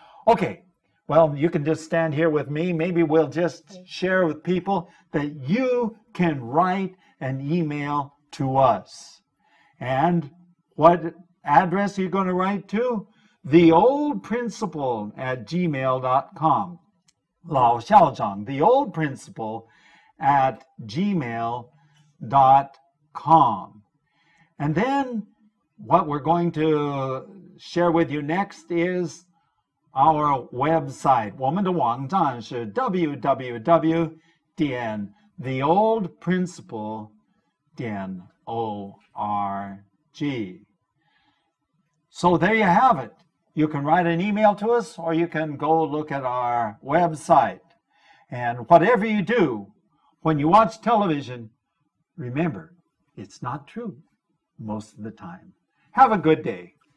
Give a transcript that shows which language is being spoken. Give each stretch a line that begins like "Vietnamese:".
English: Okay, well, you can just stand here with me. Maybe we'll just share with people that you can write an email to us. And what address are you going to write to? theoldprinciple@gmail.com. 老校长, theoldprinciple@gmail.com. And then what we're going to share with you next is our website.
Chinese: 我们的网站是 www.theoldprinciple.org.
English: So there you have it. You can write an email to us or you can go look at our website. And whatever you do, when you watch television, remember, it's not true most of the time. Have a good day.